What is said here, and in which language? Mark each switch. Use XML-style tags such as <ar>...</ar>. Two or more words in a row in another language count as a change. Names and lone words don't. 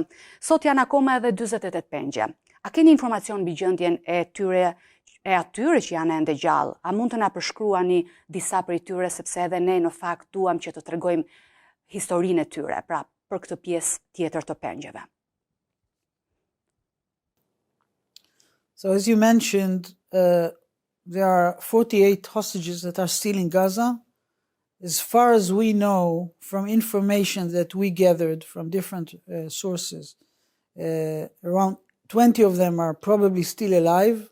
<sq>Sot janë akoma edhe 48 pengje. A keni informacion mbi gjendjen e atyre që janë ende gjallë? A mund të na përshkruani disa prej tyre sepse edhe ne në fakt duam që të tregojmë historinë e tyre, pra për këtë pjesë tjetër të pengjeve.</sq> <en>So as you mentioned, there are 48 hostages that are still in Gaza. As far as we know, from information that we gathered from different sources, around 20 of them are probably still alive.</en>